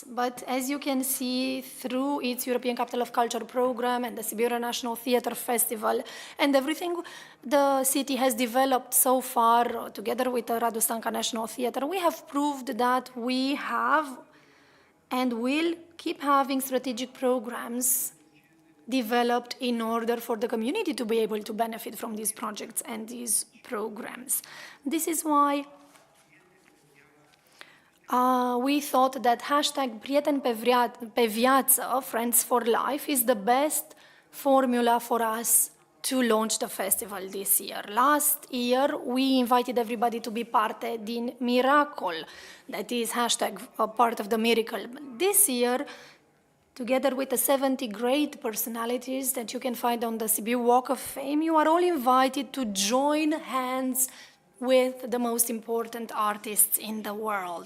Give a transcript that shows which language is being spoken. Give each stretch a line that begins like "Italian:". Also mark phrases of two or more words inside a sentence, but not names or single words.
English: But as you can see, through its European Capital of Culture program and the Sibiu International Theatre Festival and everything the city has developed so far, together with the Radu Stanca National Theatre, we have proved that we have and will keep having strategic programs developed in order for the community to be able to benefit from these projects and these programs. This is why we thought that hashtag
Romanian: Prieten pe viață,
English: Friends for Life, is the best formula for us to launch the festival this year. Last year, we invited everybody to be
Romanian: parte din
English: Miracle, that is hashtag part of the miracle. This year, together with the 70 great personalities that you can find on the Sibiu Walk of Fame, you are all invited to join hands with the most important artists in the world.